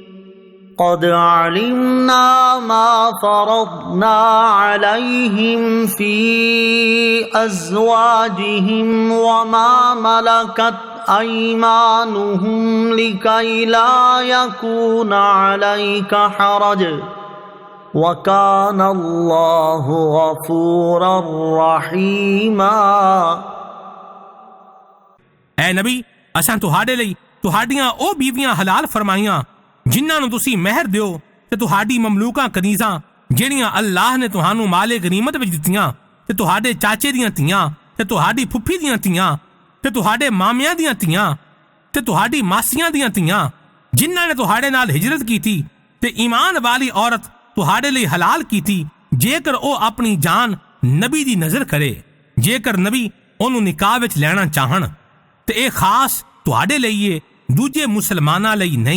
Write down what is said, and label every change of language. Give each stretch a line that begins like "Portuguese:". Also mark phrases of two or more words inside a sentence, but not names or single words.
Arabic: قد علمنا ما فرضنا عليهم في أزواجهم وما ملكت أيمانهم لكي لا يكون عليك حرج وكان الله غفورا رحيما।
Punjabi: ਐ ਨਬੀ ਅਸਾਂ ਤੁਹਾਡੇ ਲਈ ਤੁਹਾਡੀਆਂ ਓ ਬੀਵੀਆਂ ਹਲਾਲ ਫ਼ਰਮਾਈਆਂ ਜਿਨ੍ਹਾਂ ਨੂੰ ਤੁਸੀਂ ਮਹਿਰ ਦਿਓ ਤੇ ਤੁਹਾਡੀ ਮਮਲੂਕਾ ਕਨੀਜ਼ਾਂ ਜਿਹੜੀਆਂ ਅੱਲਾह ਨੇ ਤੁਹਾਨੂੰ ਮਾਲੇ ਗਨੀਮਤ ਵਿੱਚ ਦਿੱਤੀਆਂ ਤੇ ਤੁਹਾਡੇ ਚਾਚੇ ਦੀਆਂ ਧੀਆਂ ਤੇ ਤੁਹਾਡੀ ਫੁੱਫੀ ਦੀਆਂ ਧੀਆਂ ਤੇ ਤੁਹਾਡੇ ਮਾਮਿਆਂ ਦੀਆਂ ਧੀਆਂ ਤੇ ਤੁਹਾਡੀ ਮਾਸੀਆਂ ਦੀਆਂ ਧੀਆਂ ਜਿਨ੍ਹਾਂ ਨੇ ਤੁਹਾਡੇ ਨਾਲ ਹਿਜਰਤ ਕੀਤੀ ਤੇ ਈਮਾਨ ਵਾਲੀ ਔਰਤ ਤੁਹਾਡੇ ਲਈ ਹਲਾਲ ਕੀਤੀ ਜੇਕਰ ਉਹ ਆਪਣੀ ਜਾਨ ਨਬੀ ਦੀ ਨਜ਼ਰ ਕਰੇ ਜੇਕਰ ਨਬੀ ਉਹਨੂੰ ਨਿਕਾਹ ਵਿੱਚ ਲੈਣਾ ਚਾਹਣ ਤੇ ਇਹ ਖਾਸ ਤੁਹਾਡੇ ਲਈ ਏ ਦੂਜੇ ਮੁਸਲਮਾਨਾਂ ਲਈ ਨਹੀਂ।